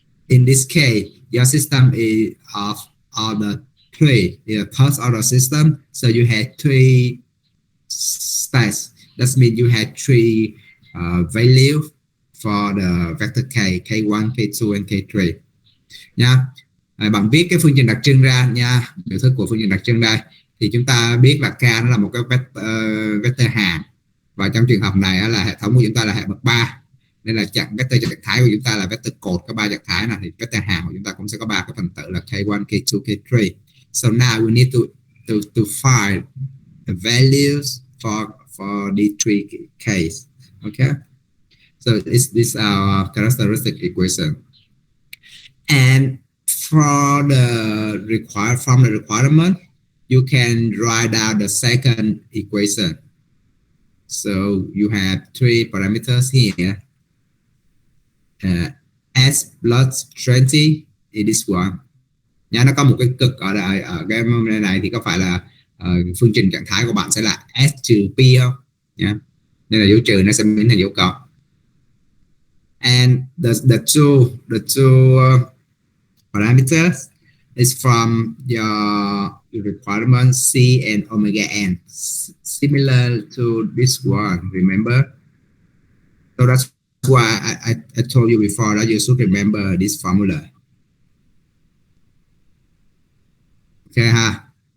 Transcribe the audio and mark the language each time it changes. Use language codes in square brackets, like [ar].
[en] In this case, your system is of order 3, the first order system. So you had 3 states. That means you had 3 values for the vector K, K1, K2, and K3. [vi] Nha. Bạn viết cái phương trình đặc trưng ra nha, biểu thức của phương trình đặc trưng đây, thì chúng ta biết là K nó là một cái vector hàm, và trong trường hợp này là hệ thống của chúng ta là hệ bậc 3, nên là vector trạng thái của chúng ta là vector cột có 3 trạng thái này, thì vector hàm của chúng ta cũng sẽ có 3 cái phần tử là K1, K2, K3. [en] So now we need to find the values for these 3 cases. Okay, so this our characteristic equation, and from the requirement, you can write down the second equation. So you have 3 parameters here. S plus 20 is this one. [vi] Nha, nó có một cái cực ở cái này thì có phải là phương trình trạng thái của bạn sẽ là S trừ P không? Nha. Nên là dấu trừ nó sẽ biến thành dấu cộng. [en] And the two parameters is from your requirement C and omega n, similar to this one, remember? So that's why I told you before that you should remember this formula. Okay ha.